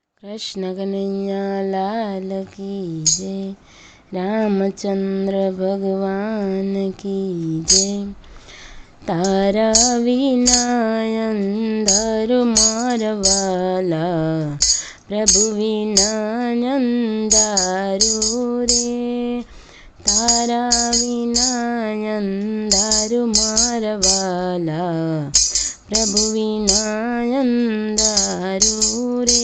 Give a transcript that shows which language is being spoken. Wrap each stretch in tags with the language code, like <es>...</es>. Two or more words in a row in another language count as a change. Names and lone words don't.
<hi>कृष्ण कन्हैया लाल की जय। रामचंद्र भगवान की जय।</hi> <gu>તારા વિના અંધારું મારા વ્હાલા, પ્રભુ વિના અંધારું રે। તારા વિના અંધારું મારા વ્હાલા, પ્રભુ વિના અંધારું રે।</gu>